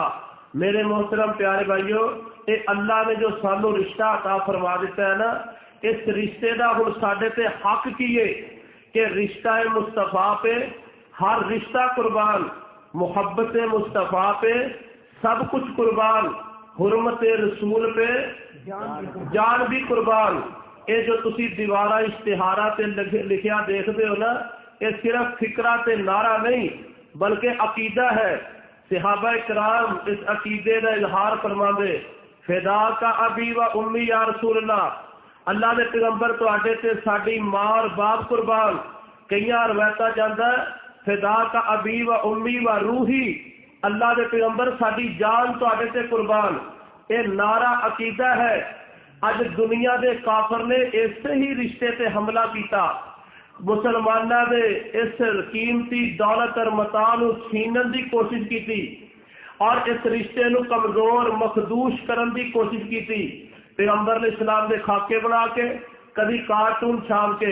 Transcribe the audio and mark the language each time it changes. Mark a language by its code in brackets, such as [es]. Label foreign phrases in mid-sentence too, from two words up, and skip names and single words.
[ur] میرے محترم پیارے بھائیو، یہ اللہ نے جو [pa] سانوں رشتہ عطا فرما دتا [ur] ہے نا، اس رشتے کا [pa] ہن ساڈے تے حق کی [ur] ہے کہ رشتہ ہے مصطفیٰ پہ ہر رشتہ قربان، محبت مصطفیٰ پہ سب کچھ قربان، حرمت رسول پہ جان بھی قربان. یہ جو [pa] تسی دیواراں اشتہاراں تے لکھیا [ur] دیکھتے ہو نا، یہ صرف فقرہ تے نعرہ نہیں بلکہ عقیدہ ہے. صحابہ کرام اس عقیدے کا اظہار فرماتے, [ar] فداك أبي وأمي يا رسول الله, [ur] ، اللہ کے پیغمبر [pa] تہاڈے تے ساڈی ماں اور باپ قربان. کئی روایتاں جاندا [ar] فداك أبي وأمي وروحي, [ur] ، اللہ کے پیغمبر [pa] ساڈی جان تہاڈے تے قربان. [ur] یہ نعرہ عقیدہ ہے۔ اج دنیا کے کافر نے اس ہی رشتے تے حملہ کیا، مسلمانوں کے اس قیمتی دولت اور متاع نوں کھوہن کی کوشش کی اور اس رشتے نوں کمزور مخدوش کرنے کی کوشش کی. پیغمبر نے اسلام کے خاکے بنا کے، کبھی کارٹون چھاپ کے.